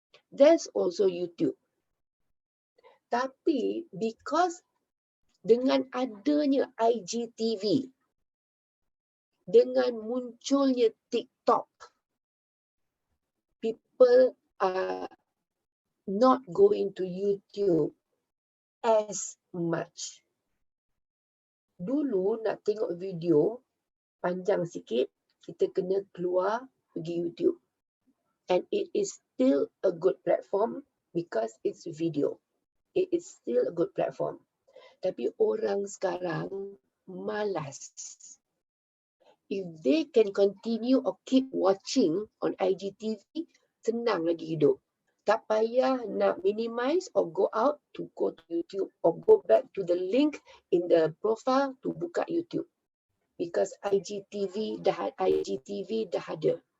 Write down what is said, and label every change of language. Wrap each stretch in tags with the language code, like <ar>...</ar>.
<en>There's also YouTube.</en> <ms>Tapi</ms> <en>because</en> <ms>dengan adanya IGTV, dengan munculnya TikTok,</ms> <en>people are not going to YouTube as much.</en> <ms>Dulu nak tengok video panjang sikit, kita kena keluar pergi YouTube.</ms> <en>And it is still a good platform because it's video. It is still a good platform.</en> <ms>Tapi orang sekarang malas.</ms> <en>If they can continue or keep watching on IGTV,</en> <ms>senang lagi hidup. Tak payah nak</ms> <en>minimize or go out to go to YouTube or go back to the link in the profile to</en> <ms>buka</ms> <en>YouTube. Because</en> <ms>IGTV dah ada.</ms>